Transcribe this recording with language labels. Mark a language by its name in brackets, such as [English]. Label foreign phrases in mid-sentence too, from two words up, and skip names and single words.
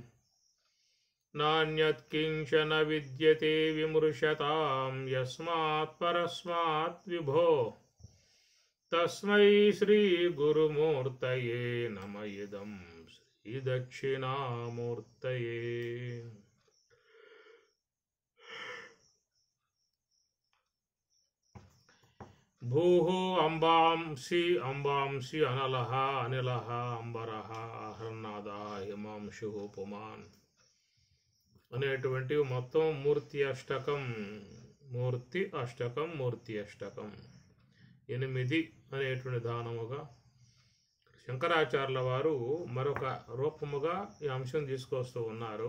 [Sanskrit] नान्यत् किंचन विद्यते विमृशतां यस्मात् परस्मात् विभो तस्मै श्री गुरुमूर्तये नम इदं श्री दक्षिणामूर्तये। भूः अंबांसि अंबांसि अनलः अनिलः अंबरः आहर्नादा हिमांशुः पुमान् [Telugu] అనేటువంటివి మొత్తం మూర్తి అష్టకం మూర్తి అష్టకం మూర్తి అష్టకం 8 అనేటువంటి దానముగా శంకరాచార్యుల వారు మరొక రూపముగా ఈ అంశం తీసుకొస్తూ ఉన్నారు.